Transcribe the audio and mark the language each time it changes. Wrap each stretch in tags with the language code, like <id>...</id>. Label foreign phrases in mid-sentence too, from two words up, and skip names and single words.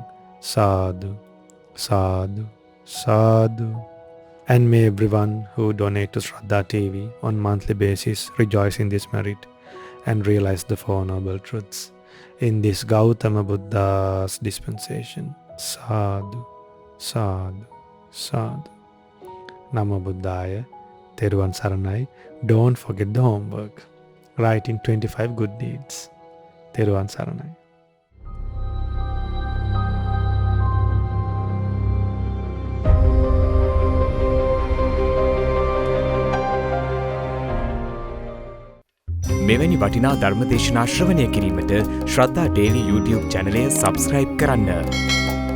<pi>Sadhu, sadhu, sadhu.</pi> <en>And may everyone who donate to Shraddha TV on monthly basis rejoice in this merit and realize the Four Noble Truths in this Gautama Buddha's dispensation.</en> <pi>Sadhu, sadhu, sadhu. Namo Buddhaya,</pi> <si>තෙරුවන් සරණයි.</si> <en>Don't forget the homework. Write in 25 good deeds.</en> <si>තෙරුවන් සරණයි. මෙවැනි වටිනා ධර්ම දේශනා ශ්‍රවණය කිරීමට ශ්‍රද්ධා ටෙලි YouTube චැනලය සබස්ක්‍රයිබ් කරන්න.</si>